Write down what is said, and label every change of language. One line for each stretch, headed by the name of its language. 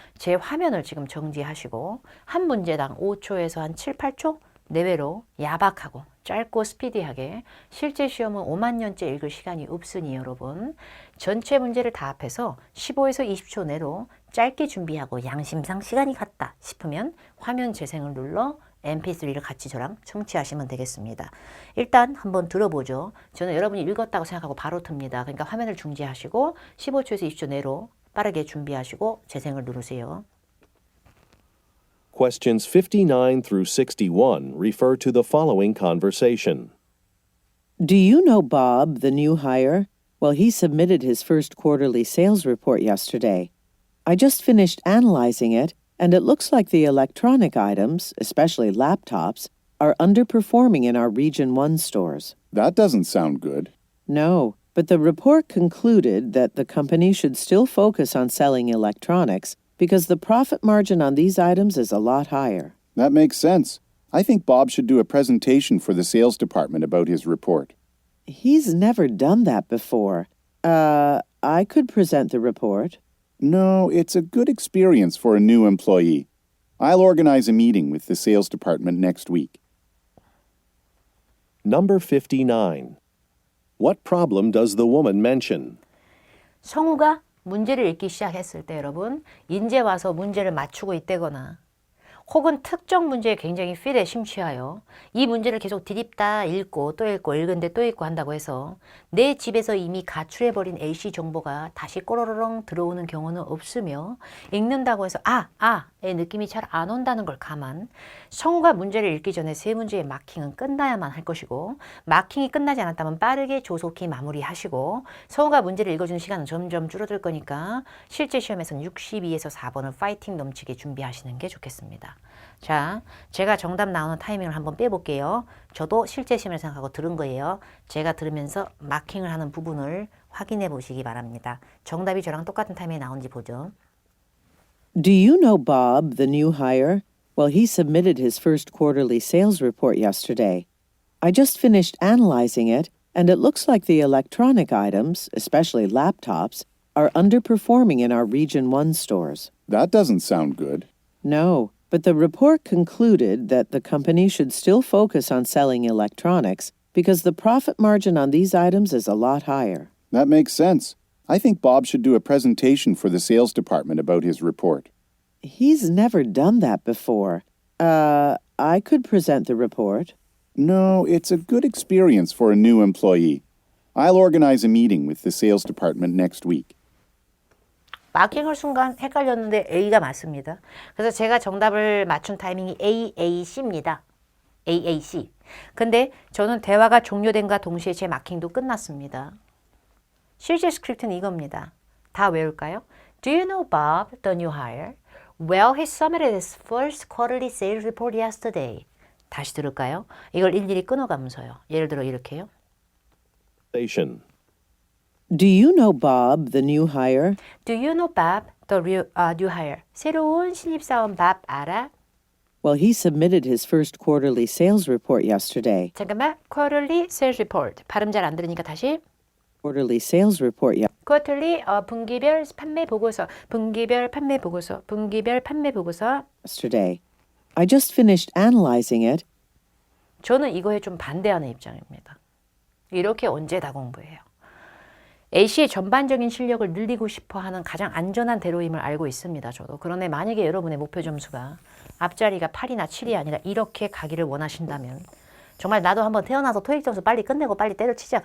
Korean: 제 화면을 지금 정지하시고 한 문제당 5초에서 한 7, 8초 내외로 야박하고 짧고 스피디하게, 실제 시험은 5만 년째 읽을 시간이 없으니 여러분 전체 문제를 다 합해서 15에서 20초 내로 짧게 준비하고 양심상 시간이 갔다 싶으면 화면 재생을 눌러 mp3를 같이 저랑 청취하시면 되겠습니다. 일단 한번 들어보죠. 저는 여러분이 읽었다고 생각하고 바로 틉니다. 그러니까 화면을 중지하시고 15초에서 20초 내로 빠르게 준비하시고 재생을 누르세요.
English: Questions 59 through 61 refer to the following conversation. Do you know Bob, the new hire? Well, he submitted his first quarterly sales report yesterday. I just finished analyzing it, and it looks like the electronic items, especially laptops, are underperforming in our Region 1 stores. That doesn't sound good. No, but the report concluded that the company should still focus on selling electronics because the profit margin on these items is a lot higher. That makes sense. I think Bob should do a presentation for the sales department about his report. He's never done that before. I could present the report. No, it's a good experience for a new employee. I'll organize a meeting with the sales department next week. Number 59. What problem does the woman mention?
Korean: 성우가 문제를 읽기 시작했을 때 여러분 이제 와서 문제를 맞추고 있다거나 혹은 특정 문제에 굉장히 필에 심취하여 이 문제를 계속 디립다 읽고 또 읽고 읽은데 또 읽고 한다고 해서 내 집에서 이미 가출해버린 A씨 정보가 다시 꼬로로롱 들어오는 경우는 없으며, 읽는다고 해서 의 느낌이 잘 안 온다는 걸 감안, 성우가 문제를 읽기 전에 세 문제의 마킹은 끝나야만 할 것이고, 마킹이 끝나지 않았다면 빠르게 조속히 마무리하시고, 성우가 문제를 읽어주는 시간은 점점 줄어들 거니까 실제 시험에서는 62에서 4번을 파이팅 넘치게 준비하시는 게 좋겠습니다. 자, 제가 정답 나오는 타이밍을 한번 빼볼게요. 저도 실제 시험을 생각하고 들은 거예요. 제가 들으면서 마킹을 하는 부분을 확인해 보시기 바랍니다. 정답이 저랑 똑같은 타이밍에 나오는지 보죠.
English: Do you know Bob, the new hire? Well, he submitted his first quarterly sales report yesterday. I just finished analyzing it, and it looks like the electronic items, especially laptops, are underperforming in our Region 1 stores. That doesn't sound good. No, but the report concluded that the company should still focus on selling electronics because the profit margin on these items is a lot higher. That makes sense. I think Bob should do a presentation for the sales department about his report. He's never done that before. I could present the report. No, it's a good experience for a new employee. I'll organize a meeting with the sales department next week.
Korean: 마킹을 순간 헷갈렸는데 A가 맞습니다. 그래서 제가 정답을 맞춘 타이밍이 AAC입니다. AAC. 근데 저는 대화가 종료된과 동시에 제 마킹도 끝났습니다. 실제 스크립트는 이겁니다. 다 외울까요?
English: Do you know Bob, the new hire? Well, he submitted his first quarterly sales report yesterday.
Korean: 다시 들을까요? 이걸 일일이 끊어가면서요. 예를 들어 이렇게요.
English: Station. Do you know Bob, the new hire? Do you know Bob, the new hire?
Korean: 새로운 신입사원 Bob 알아?
English: Well, he submitted his first quarterly sales report yesterday.
Korean: 잠깐만.
English: Quarterly sales report.
Korean: 발음 잘 안 들으니까 다시.
English: Quarterly sales report
Korean: Quarterly 분기별 판매 보고서. 분기별 판매 보고서. 분기별 판매 보고서.
English: yesterday. I just finished analyzing it.
Korean: 저는 이거에 좀 반대하는 입장입니다. 이렇게 언제 다 공부해요? A씨의 전반적인 실력을 늘리고 싶어하는 가장 안전한 대로임을 알고 있습니다. 저도. 그런데 만약에 여러분의 목표 점수가 앞자리가 8이나 7이 아니라 이렇게 가기를 원하신다면, 정말 나도 한번 태어나서 토익 점수 빨리 끝내고 빨리 때려치자.